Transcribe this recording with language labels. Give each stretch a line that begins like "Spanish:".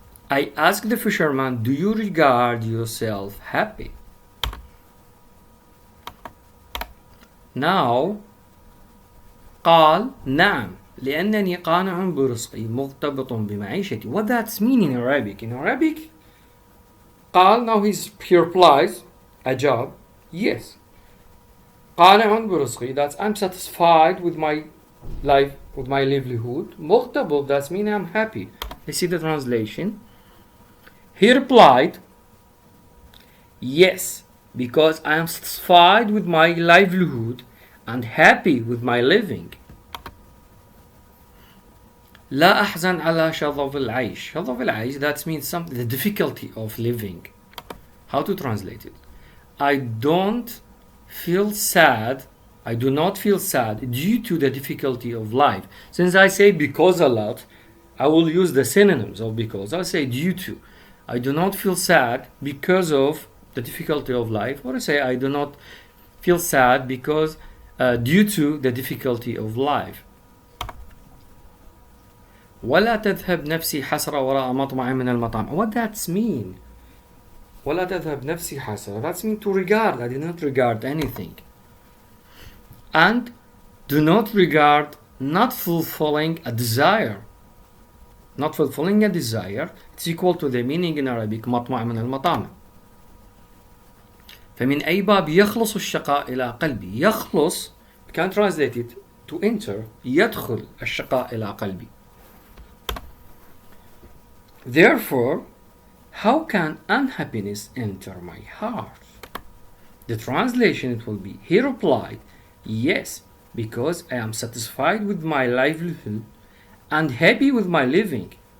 English: I asked the fisherman, do you regard yourself happy?
Arabic: Now, قال نعم لأنني قانع برزقي مرتبط بمعيشتي.
English: What that's mean in Arabic? In Arabic, قال, now he replies, a job, yes.
Arabic: قانع برزقي,
English: that's I'm satisfied with my life, with my livelihood. مرتبط, that's mean I'm happy. Let's see the translation. He replied, yes, because I am satisfied with my livelihood and happy with my living.
Arabic: لا أحزن على شظف العيش. شظف العيش,
English: that means something, the difficulty of living. How to translate it? I don't feel sad. I do not feel sad due to the difficulty of life. Since I say because a lot, I will use the synonyms of because. I'll say due to. I do not feel sad because of the difficulty of life. Or I say I do not feel sad because due to the difficulty of life.
Arabic: ولا تذهب نفسي حسرة وراء مطمع من المطاعم.
English: What does mean?
Arabic: ولا تذهب نفسي حسرة.
English: That's mean to regard. I did not regard anything. And do not regard not fulfilling a desire. Not fulfilling a desire, it's equal to the meaning in Arabic
Arabic: مطمع من المطامع. فمن أي باب يخلص الشقاء إلى قلبي.
English: يخلص, we can translate it to enter.
Arabic: يدخل الشقاء إلى قلبي.
English: Therefore, how can unhappiness enter my heart? The translation it will be, he replied, yes, because I am satisfied with my livelihood and happy with my living.